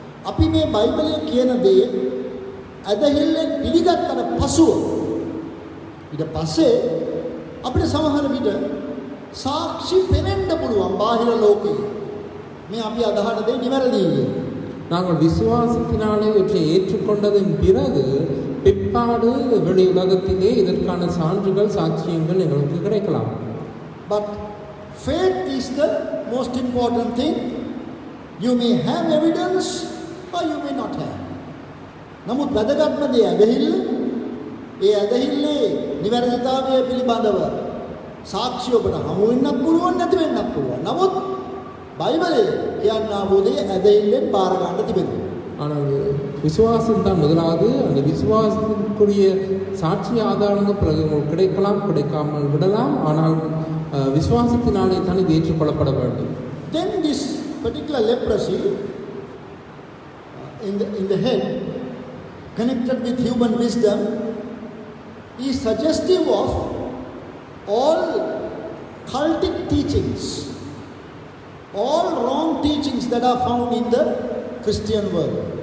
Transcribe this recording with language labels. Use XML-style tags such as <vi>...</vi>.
<si>අපි මේ බයිබලයේ කියන දේ අදහිල්ලෙන් පිළිගත්තට පසුව ඊට පස්සේ අපිට සමහර විට සාක්ෂි පෙනෙන්න පුළුවන් බාහිර ලෝකයේ. මේ අපි අදහන දේ නිවැරදියි.</si> <ta>நாங்கள் விசுவாசத்தினாலே இவற்றை ஏற்றுக்கொண்டதன் பிறகு பிற்பாடு வெளி உலகத்திலே இதற்கான சான்றுகள் சாட்சியங்கள் எங்களுக்கு கிடைக்கலாம்.</ta> <en>But faith is the most important thing. You may have evidence or you may not have.</en> <si>නමුත් වැදගත්ම දේ ඇදහිල්ල. ඒ ඇදහිල්ලේ නිවැරදිතාවය පිළිබඳව සාක්ෂි ඔබට හමු වෙන්නත් පුළුවන්, නැති වෙන්නත් පුළුවන්. නමුත් බයිබලයේ කියනා වූ ඇදහිල්ලෙන් බාර ගන්න තිබෙනවා.</si> <ta>ஆனால் விசுவாசம் தான் முதலாவது. அந்த விசுவாசத்திற்குரிய சாட்சி ஆதாரங்கள் பிறகு உங்களுக்கு கிடைக்கலாம், கிடைக்காமல் விடலாம். ஆனால் விசுவாசத்தினாலே தான் இது ஏற்றுக்கொள்ளப்பட வேண்டும்.</ta> <en>Then this particular leprosy in the head, connected with human wisdom, is suggestive of all cultic teachings, all wrong teachings that are found in the Christian world.</en>